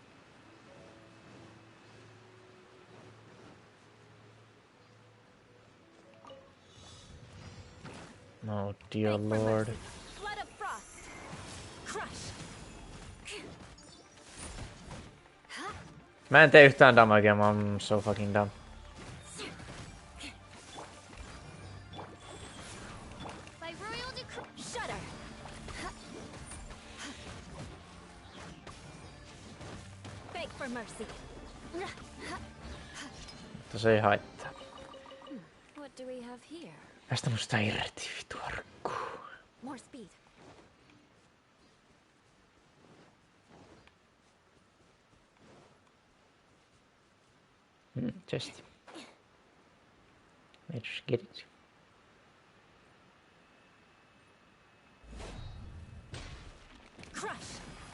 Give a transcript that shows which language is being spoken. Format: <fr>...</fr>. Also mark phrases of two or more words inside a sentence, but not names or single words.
<en>Oh dear lord. Flood of frost. Crush.</en> <fi>Mä en tee yhtään damagea, mä oon</fi> <en>so fucking dumb.</en> <fi>Mutta se ei haittaa.</fi> <en>What do we have here?</en> <fi>Päästä musta irti, vitu arkku.</fi> <en>More speed. Chest. Let's get it. Crush.</en>